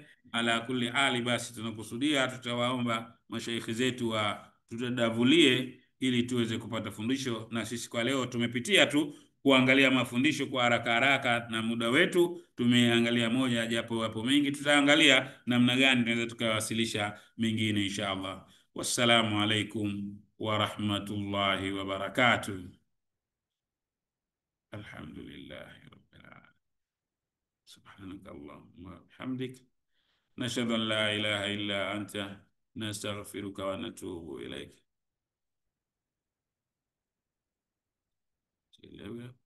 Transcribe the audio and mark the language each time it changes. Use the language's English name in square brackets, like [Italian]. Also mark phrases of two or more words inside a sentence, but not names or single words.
[Arabic] على كل حال, [Swahili] basi tunakusudia, tutawaomba mashaikhi zetu tutadavulie ili tuweze kupata fundisho. Na sisi kwa leo tumepitia tu kuangalia mafundisho kwa haraka na muda wetu tumeangalia moja, japo wapo mengi, tutaangalia namna gani tunaweza tukawasilisha mengine inshallah. [Arabic] والسلام عليكم ورحمة الله وبركاته. الحمد لله رب العالمين. سبحانك اللهم وبحمدك، أشهد أن لا إله إلا أنت، أستغفرك وأتوب إليك.